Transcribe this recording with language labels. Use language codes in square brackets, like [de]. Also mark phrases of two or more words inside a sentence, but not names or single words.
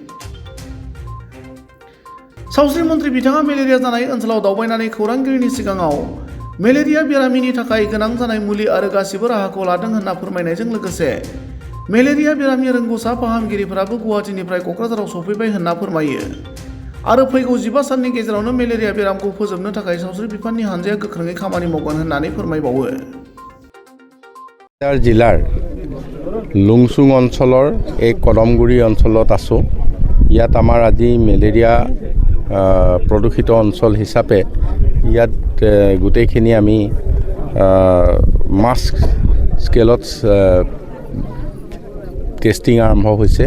[brx] सावस्रि मन्त्रि बिथाङा मेलेरिया जानाय ओनसोलाव दावबायनानै खौरांगिरिनि सिगाङाव मेलेरिया बेरामिनि थाखाय गोनां जानाय मुलि आरो गासिबो राहाखौ लादों होनना फोरमायनायजों लोगोसे मेलेरिया बेरामनि रोंग'सा फाहामगिरिफोराबो गुवाहाटीनिफ्राय क'क्राझाराव सफैबाय होनना फोरमायो आरो फैगौ 15 साननि गेजेरावनो मेलेरिया बेरामखौ फोजोबनो थाखाय सावस्रि बिफाननि हानजाया गोख्रोङै खामानि मावगोन होननानै फोरमायबावो। [as] जिलाৰ লুংচুং অঞ্চলৰ এই কদমগুৰি অঞ্চলত আছোঁ। ইয়াত আমাৰ আজি মেলেৰিয়া প্ৰদূষিত অঞ্চল হিচাপে ইয়াত গোটেইখিনি আমি [en] mass scale testing [as] আৰম্ভ হৈছে।